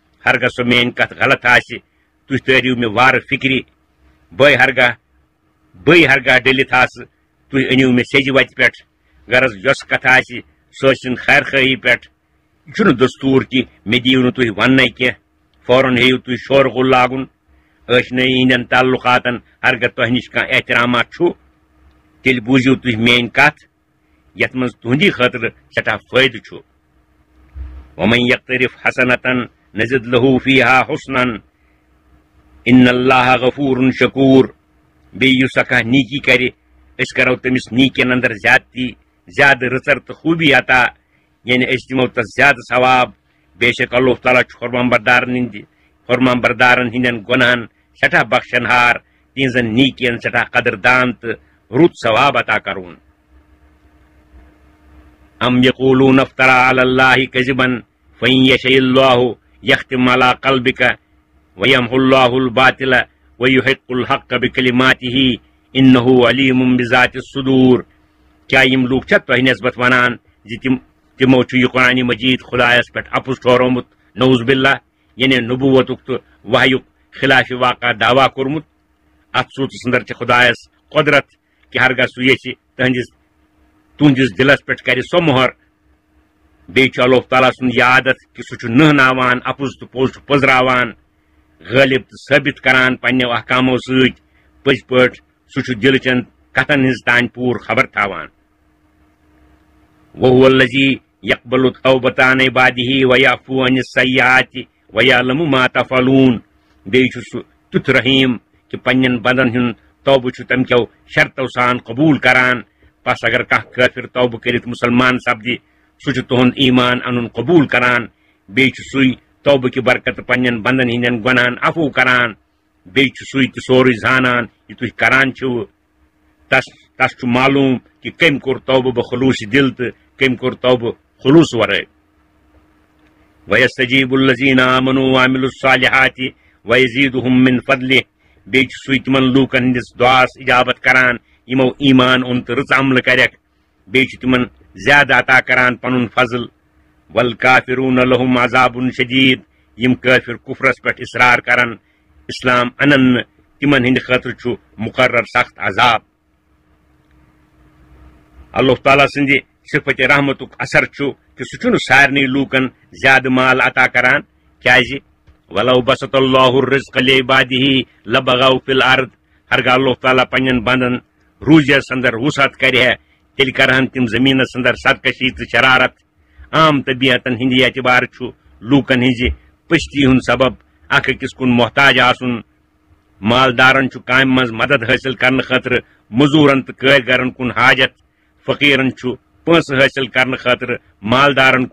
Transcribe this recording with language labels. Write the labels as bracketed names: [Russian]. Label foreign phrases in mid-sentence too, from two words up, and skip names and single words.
[Kashmiri] ہرگاہ سو میٲنۍ کتھ غلط آسہِ تُہۍ تٲرِو مےٚ وارٕ فِکرِ بے ہرگاہ ڈٔلِتھ آسہٕ تُہۍ أنِو مےٚ سیٚزِ وتہِ پٮ۪ٹھ غرض یۄس کتھ آسہِ سۄ ٲسِن خیر خٲہی پٮ۪ٹھ یہِ چھُنہٕ دستوٗر کہِ مےٚ دِیِو نہٕ تُہۍ وننَے کینٛہہ فوراً ہیٚیِو تُہۍ شور غُل لاگُن ٲشنٲیی ہٕنٛدٮ۪ن تعلُقاتن ہرگاہ تۄہہِ نِش کانٛہہ احترامات چھُ تیٚلہِ بوٗزِو تُہۍ میٲنۍ کتھ یتھ منٛز تُہنٛدی خٲطرٕ سٮ۪ٹھاہ فٲیدٕ چھُ [Arabic] ومن یقترف حسنتن نزد له فیہا حسنن ان اللہ غفور شکور [Kashmiri] بیٚیہِ یُس کانٛہہ نیکی کرِ أسۍ کرو تٔمِس نیٖکین اندر زیادتی زیادٕ رٕژر تہٕ خوٗبی عطا یعنی أسۍ دِمو تس زیادٕ ثواب بے شک اللہ تعالیٰ چھُ فرمان بردارن ہٕنٛدٮ۪ن گۄنہن سٮ۪ٹھاہ بخشن ہار تِہنٛزن نیٖکین سٮ۪ٹھاہ قدردان تہٕ رُت ثواب عطا کرون [Arabic] ام یقولون افترى على الله كذبا فإن يشاء الله يختم على قلبك ويمحو الله الباطل ويحق الحق بكلماته انه عليم بذات الصدور [Kashmiri] کیا یم لوگ چھا تۄہہِ نسبت ونان زِ تِمو چھُ یہِ قرآنِ مجید خدایس پٮ۪ٹھ اپُز ٹھورومُت [Arabic] نعوذ باللہ [Kashmiri] یعنی نبوتُک تہٕ وحیُک خلاف واقع دعوا کوٚرمُت اتھ صوٗرتس اندر چھِ خدایس قدرت کہِ ہرگاہ سُہ یژھِ تُہنٛدِس دِلس پٮ۪ٹھ کرِ سۄ مۄہر بیٚیہِ چھُ اللہ تعالیٰ سُنٛد یہِ عادت کہِ سُہ چھُ نٔہناوان اپُز تہٕ پوٚز چھُ پٔزراوان غٲلب تہٕ ثٲبت کران پننیو احکامو سۭتۍ پٔزۍ پٲٹھۍ سُہ چھُ دِلہٕ چٮ۪ن کتھن ہٕنٛز تانۍ پوٗرٕ خبر تھاوان [Arabic] وهو الذي يقبل التوبة عن عباده ويعفو عن السيئات ويعلم ما تفعلون [Kashmiri] بیٚیہِ چھُ سُہ تیُتھ رحیٖم کہِ پننٮ۪ن بندن ہُنٛد توبہٕ چھُ تمہِ کٮ۪و شرطو سان قبوٗل کران پس اگر کانٛہہ کٲفِر توبہٕ کٔرِتھ مُسلمان سپدِ سُہ چھُ تُہُنٛد ایمان انُن قبوٗل کران بیٚیہِ چھُ سُے توبہٕ کہِ برکتہٕ پننٮ۪ن بندن ہٕنٛدٮ۪ن گۄنہن عفو کران بیٚیہِ چھُ سُے تہِ سورُے زانان یہِ تُہۍ کران چھِو تس چھُ معلوٗم کہِ کٔمۍ کوٚر توبہٕ بخلوٗصِ دِل تہٕ کٔمۍ کوٚر توبہٕ خلوٗص ورٲے [Arabic] وَیَسْتَجِیبُ الَّذِیٖنَ آمَنُوا وَعَمِلُوا الصَّالِحَاتِ وَیَزِیدُهُم مِّن فَضْلِهِ [Kashmiri] بیٚیہِ چھُ سُے تِمن لوٗکن ہٕنٛدِس دُعاس اِجابت کران یِمو ایمان اوٚن تہٕ رٕژ عملہٕ کرٮ۪کھ بیٚیہِ چھُ تِمن زیادٕ عطا کران پنُن فضل [Arabic] وَالْکافِرُونَ لَهُمْ عَذَابٌ شَدیٖد [Kashmiri] یِم کٲفِر کُفرس پٮ۪ٹھ اِصرار کرن اسلام انن نہٕ تِمن ہٕنٛدِ خٲطرٕ چھُ مُقرر سخت عذاب اللہ تعالیٰ سٕنٛدِ صِفت رحمتُک اثر چھُ کہِ سُہ چھُنہٕ سارنٕے لوٗکن زیادٕ مال عطا کران کیازِ [Arabic] وَلَوْ بَسَطَ اللّٰهُ الرِّزْقَ لِعِبَادِهِ لَبَغَوْا فِي الْأَرْضِ [Kashmiri] ہرگاہ اللہ تعالیٰ پننٮ۪ن بندن روٗزیس اندر وُسعت کرِ ہے تیٚلہِ کرہن تِم زٔمیٖنس اندر سرکشی تہٕ شرارت عام طبیعتن ہٕنٛدِ اعتبار چھُ لوٗکن ہٕنٛزِ پٔستی ہُنٛد سبب اکھ أکِس کُن محتاج آسُن مالدارن چھُ کامہِ منٛز مدد حٲصِل کرنہٕ خٲطرٕ موٚزوٗرن تہٕ کٲرۍگرن کُن حاجت فقیٖرن چھُ پونٛسہٕ حٲصِل کرنہٕ خٲطرٕ مالدارن کُن